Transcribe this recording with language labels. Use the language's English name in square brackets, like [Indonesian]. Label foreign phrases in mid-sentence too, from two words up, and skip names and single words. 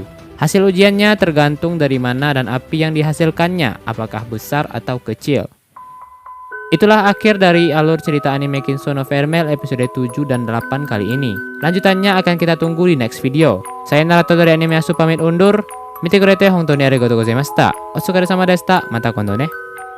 [Indonesian] Hasil ujiannya tergantung dari mana dan api yang dihasilkannya, apakah besar atau kecil. Itulah akhir dari alur cerita anime Kinsou no Vermel episode 7 dan 8 kali ini. Lanjutannya akan kita tunggu di [English] next video. [Indonesian] Saya narator dari Anime Asu pamit undur. [Japanese] 見てくれて本当にありがとうございました。お疲れ様でした。また今度ね.